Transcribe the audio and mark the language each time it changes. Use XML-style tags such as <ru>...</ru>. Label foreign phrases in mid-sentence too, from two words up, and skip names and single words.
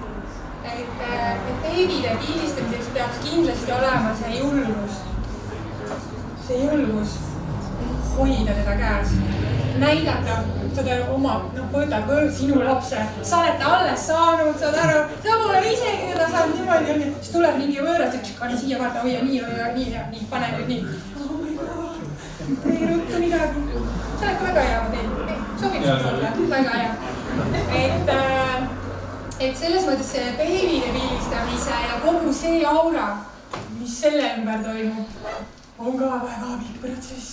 <et>Et beebide pildistamiseks peaks kindlasti olema see julgus hoida teda käes, näidata seda oma, võtab sinu lapse, sa oled ta alles saanud, saad aru, sa pole isegi teda saanud niimoodi, siis tuleb mingi võõras, anna siia vaata, hoia nii, pane nüüd nii.</et> <en>Oh my god,</en> <et>ei ruttu midagi. See oled ka väga hea, ma teen, sobib sulle, väga hea. Et selles mõttes see beebide pildistamise ja kogu see aura, mis selle ümber toimub, on ka väga pikk protsess.</et>